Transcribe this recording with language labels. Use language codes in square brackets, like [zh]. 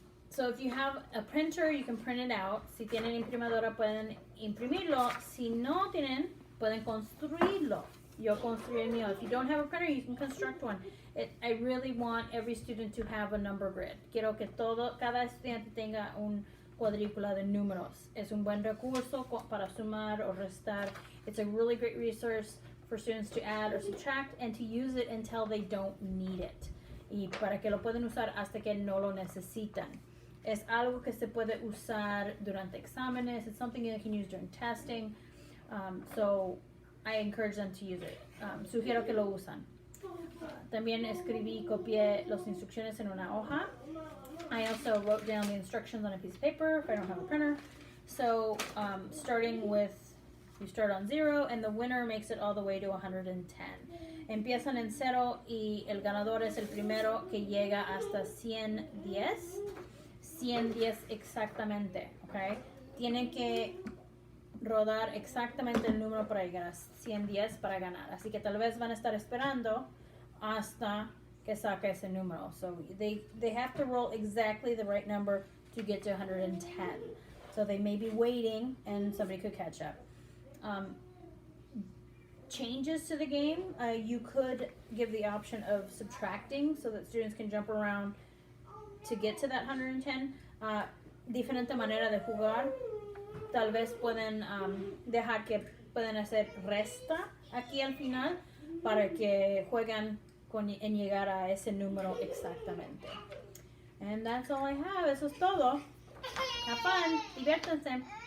[en] So if you have a printer, you can print it out. [es] Si tienen imprimadora, pueden imprimirlo. Si no tienen, pueden construirlo. Yo construí el mío. [en] If you don't have a printer, you can construct one. I really want every student to have a number grid. [es] Quiero que cada estudiante tenga un cuadrícula de números. Es un buen recurso para sumar o restar. [en] It's a really great resource for students to add or subtract and to use it until they don't need it. [es] Y para que lo pueden usar hasta que no lo necesitan. Es algo que se puede usar durante exámenes. [en] It's something you can use during testing. So I encourage them to use it. [es] Sugiero que lo usan. También escribí y copié las instrucciones en una hoja. [en] I also wrote down the instructions on a piece of paper if I don't have a printer. So starting with, you start on 0 and the winner makes it all the way to 110. [es] Empiezan en 0 y el ganador es el primero que llega hasta 110. 110 exactamente, ¿ok? Tienen que rodar exactamente el número para llegar a 110 para ganar. Así que tal vez van a estar esperando hasta que saque ese número. [en] So they have to roll exactly the right number to get to 110. So they may be waiting and somebody could catch up. Changes to the game, you could give the option of subtracting so that students can jump around to get to that 110. [es] Diferente manera de jugar. Tal vez pueden dejar que pueden hacer resta aquí al final para que jueguen en llegar a ese número exactamente. [en] And that's all I have. [es] Eso es todo. [en] Have fun. [es] Diviértanse.